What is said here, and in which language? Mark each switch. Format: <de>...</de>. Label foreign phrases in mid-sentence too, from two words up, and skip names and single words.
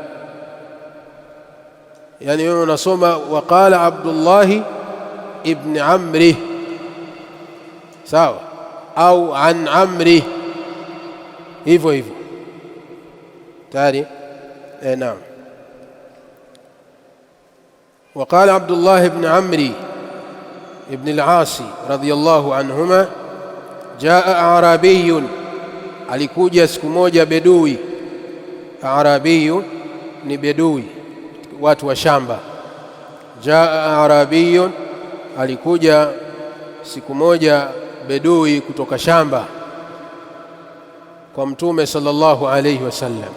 <sw>Yani wewe unasoma waqala Abdullah ibn Amri, sawa, au an Amri, hivyo tayari. Naam.</sw> <ar>وقال عبد الله بن عمرو بن العاص رضي الله عنهما جاء أعرابي،</ar> <sw>alikuja siku moja bedui. Arabiyu ni bedui, watu wa shamba.</sw> <ar>جاء أعرابي,</ar> <sw>alikuja siku moja bedui kutoka shamba kwa Mtume</sw> <ar>صلى الله عليه وسلم.</ar>